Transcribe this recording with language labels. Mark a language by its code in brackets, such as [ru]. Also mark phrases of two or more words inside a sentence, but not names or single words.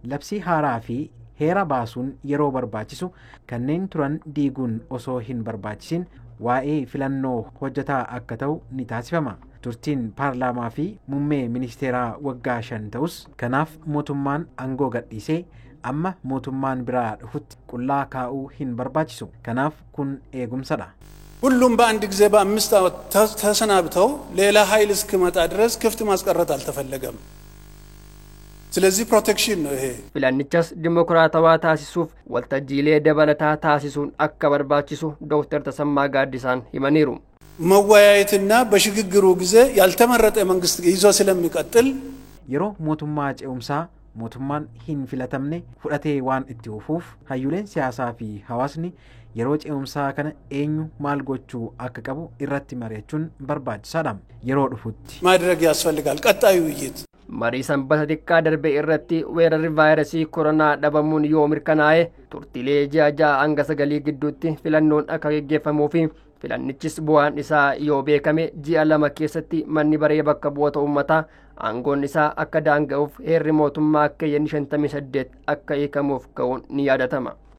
[om] Labsii haaraa fi heera baasuun yeroo barbaachisu kanneen turan diiguun osoo hin barbaachisin waa'ee filannoo hojjetaa akka ta'u ni taasifama. Turtiin paarlaamaa fi muummee ministeeraa waggaa 5 ta'us kanaaf mootummaan aangoo gadhiisee amma mootummaan biraa dhufutti qullaa kaa'uu hin barbaachisu. kanaaf kun eegumsadha. [am] ሁሉም በአንድ ጊዜ በ5 ዓመት ተሰናብተው ሌላ ኃይል እስኪመጣ ድረስ ክፍት ማስቀረት አልተፈለገም። ስለዚህ ፕሮቴክሽን ነው ይሄ። [om] filannichas dimokiraatawaa taasisuuf waltajjiilee dabalataa taasisuun akka barbaachisu Dr. Tasammaa Gaaddisaan himaniiru. [am] መወያየትና በሽግግሩ ጊዜ ያልተመረጠ መንግስት ይዞ ስለሚቀጥል [om] yeroo mootummaa ce'umsaa mootummaan hin filatamne fudhatee waan itti ufuuf hayyuleen siyaasaa fi hawaasni yeroo ce'umsaa kana eenyu maal gochuu akka qabu irratti mari'achuun barbaachisaadha. yeroo dhufutti [am] ማድረግ ያስፈልጋል። ቀጣዩ ውይይት [om] marii sanbata xiqqaa darbe irratti weerarri vaayirasii koronaa dhabamuun yoo mirkanaa'e turtiilee ji'a hanga 9 gidduutti filannoon akka geggeeffamuu fi filannichis bu'aan isaa yoo beekame ji'a 2 keessatti manni baree bakka bu'oota uummataa aangoon isaa akka daanga'uuf heerri mootummaa keeyyan 58 akka hiikamuuf ka'uun ni yaadatama.